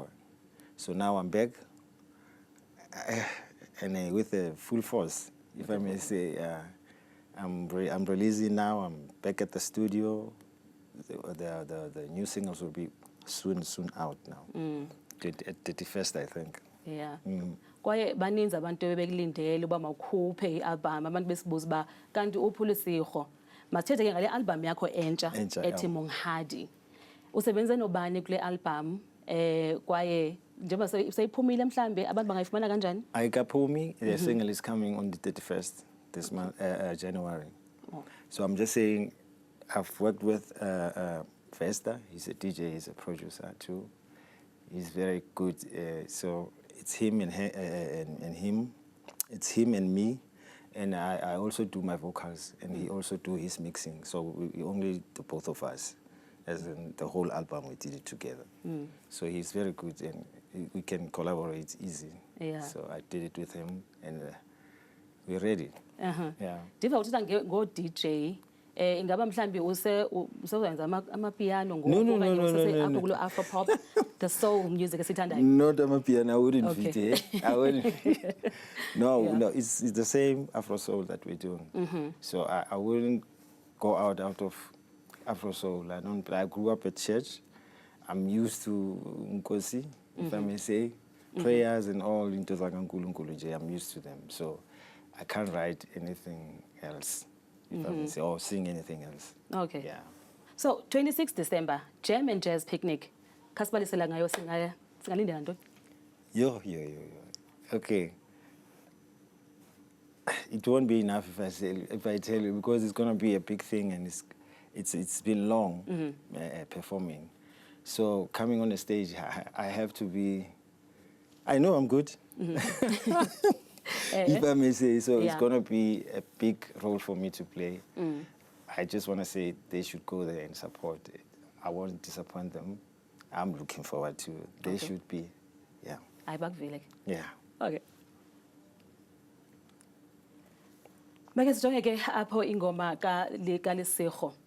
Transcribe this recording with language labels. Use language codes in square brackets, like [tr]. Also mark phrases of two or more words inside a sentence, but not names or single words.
[en] So now I'm back, and with a full force, if I may say. I'm releasing now. I'm back at the studio. The new singles will be soon out now. At 31st, I think. Yeah. [xh] Kwaye baninzi abantu bebekulindele uba mawukhuphe i-album, abantu besibuza uba kanti uPhulisirho. Masithethe ke ngale album yakho entsha ethi Monghadi. Usebenze nobani kule album? Kwaye njengoba seyiphumile mhlambe abantu bangayifumana kanjani? Ayikaphumi. [en] The single is coming on the 31st this month, January. So I'm just saying, I've worked with Vesta. He's a DJ, he's a producer too. He's very good. So it's him and him. It's him and me. And I also do my vocals, and he also do his mixing. So we only, the both of us, as in the whole album, we did it together. So he's very good, and we can collaborate easy. Yeah. So I did it with him, and we're ready. Yeah. [xh] Ndiva uthetha ngo-DJ. Ingaba mhlambi usewenza amapiano [en] No. kulo Afro pop, the soul music esithandayo? Not amapiano, I wouldn't Okay. fit. I wouldn't. No, it's the same Afro soul that we're doing. So I wouldn't go out of Afro soul. I grew up at church. I'm used to Nkosi, if I may say, prayers and all into Zakankulunkulu. I'm used to them. So I can't write anything else, if I may say, or sing anything else. Okay. Yeah. So 26 December, Jam and Jazz Picnic. [xh] Kasibalisela ngayo singalindela ntoni? [en] Yo. Okay. It won't be enough if I tell you, because it's gonna be a big thing, and it's been long performing. So coming on the stage, I have to be. I know I'm good. If I may say so, it's gonna be a big role for me to play. I just want to say they should go there and support it. I won't disappoint them. I'm looking forward to it. They should be, yeah. [xh] Ayibakuvile. [en] Yeah. Okay. [xh] Make sijonge ke apho ingoma kaLesego.